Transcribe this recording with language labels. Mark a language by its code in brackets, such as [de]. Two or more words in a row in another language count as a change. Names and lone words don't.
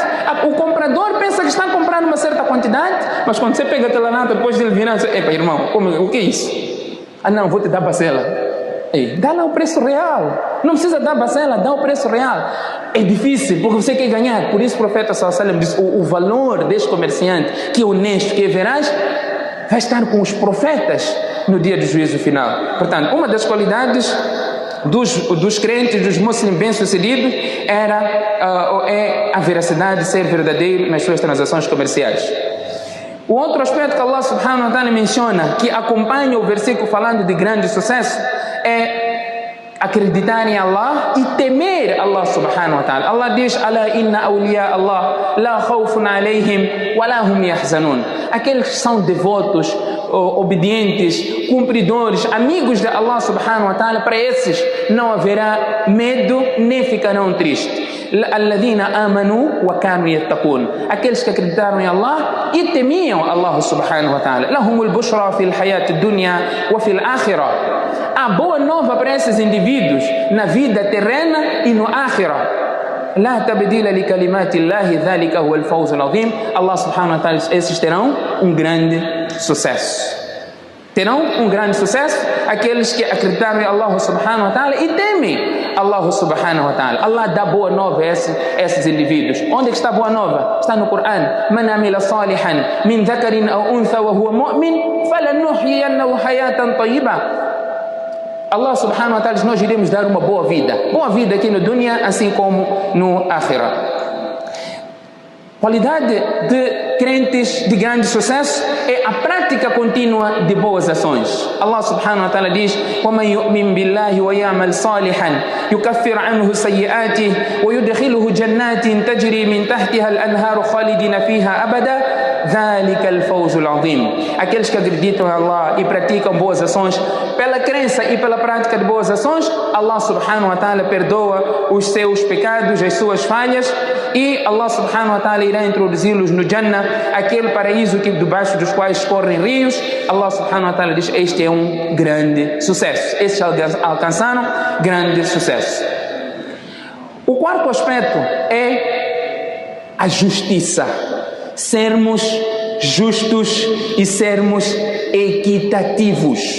[pt] O comprador pensa que está comprando uma certa quantidade, mas quando você pega aquela lata, depois de ele virar, você, epa, irmão, o que é isso? Ah não, vou te dar parcela. Ei, dá lá o preço real. Não precisa dar parcela, dá o preço real. É difícil, porque você quer ganhar. Por isso o profeta [ar] صلى الله عليه وسلم [pt] diz, o valor deste comerciante, que é honesto, que é veraz, vai estar com os profetas no dia do juízo final. Portanto, uma das qualidades dos crentes, dos muçulmanos bem-sucedidos, é a veracidade, ser verdadeiro nas suas transações comerciais. O outro aspecto que [ar] الله سبحانه وتعالى [pt] menciona, que acompanha o versículo falando de grande sucesso, é acreditar em Allah e temer [ar] الله سبحانه وتعالى. Allah diz, ألا إن أولياء الله لا خوف عليهم ولا هم يحزنون. [pt] Aqueles que são devotos, obedientes, cumpridores, amigos de [ar] الله سبحانه وتعالى, [pt] para esses não haverá medo nem ficarão tristes. [ar] الذين آمنوا وكانوا يتقون, [pt] aqueles que acreditaram em Allah e temiam [ar] الله سبحانه وتعالى. لهم البشرى في الحياة الدنيا وفي الآخرة. [pt] A boa nova para esses indivíduos na vida terrena e no ákhira. [ar] لا تبديل لكلمات الله ذلك هو الفوز العظيم. الله سبحانه وتعالى, [pt] esses terão grande sucesso. Terão grande sucesso aqueles que acreditaram em [ar] الله سبحانه وتعالى [pt] e temem [ar] الله سبحانه وتعالى. [pt] Allah dá boa nova a esses indivíduos. Onde está a boa nova? Está no Coran. [ar] من عمل صالحا من ذكر أو أنثى وهو مؤمن فلنحيينه حياة طيبة. الله سبحانه وتعالى, [pt] nós iremos dar uma boa vida aqui no dunya, assim como no akhirah. Qualidade de crentes de grande sucesso é a prática contínua de boas ações. [ar] الله سبحانه وتعالى diz: وَمَنْ يُؤْمِنْ بِاللَّهِ وَيَعْمَلْ صَالِحًا يُكَفِّرْ عَنْهُ سَيِّئَاتِهِ وَيُدْخِلُهُ جَنَّاتٍ تَجْرِي مِنْ تَحْتِهَا الْأَنْهَارُ خَالِدِينَ فِيهَا أَبَدًا ذَلِكَ الْفَوْزُ الْعَظِيم. [pt] Aqueles que acreditam em Allah e praticam boas ações, pela crença e pela prática de boas ações, [ar] الله سبحانه وتعالى [pt] perdoa os seus pecados, as suas falhas, e [ar] الله سبحانه وتعالى [pt] irá introduzi-los no Jannah, aquele paraíso que debaixo dos quais correm rios. [ar] الله سبحانه وتعالى [pt] diz: este é grande sucesso. Estes alcançaram grande sucesso. O quarto aspecto é a justiça. Sermos justos e sermos equitativos.